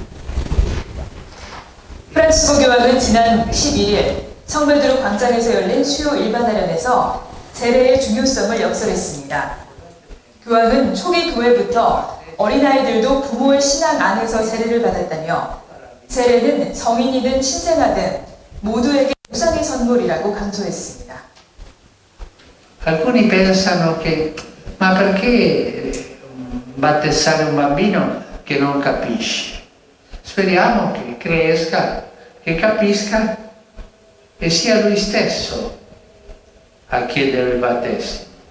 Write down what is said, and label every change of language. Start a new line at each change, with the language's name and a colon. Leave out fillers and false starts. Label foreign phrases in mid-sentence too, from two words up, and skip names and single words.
Korean: 프란시스코 교황은 지난 11일 성베드로 광장에서 열린 수요 일반화련에서 세례의 중요성을 역설했습니다. 교황은 초기 교회부터 어린아이들도 부모의 신앙 안에서 세례를 받았다며 세례는 성인이든 신생아든 모두에게 우상의 선물이라고 강조했습니다.
Italian: Alcuni pensano che, ma perché battezzare un bambino che non capisce? Speriamo che cresca, che capisca e sia lui stesso a chiedere il battesimo.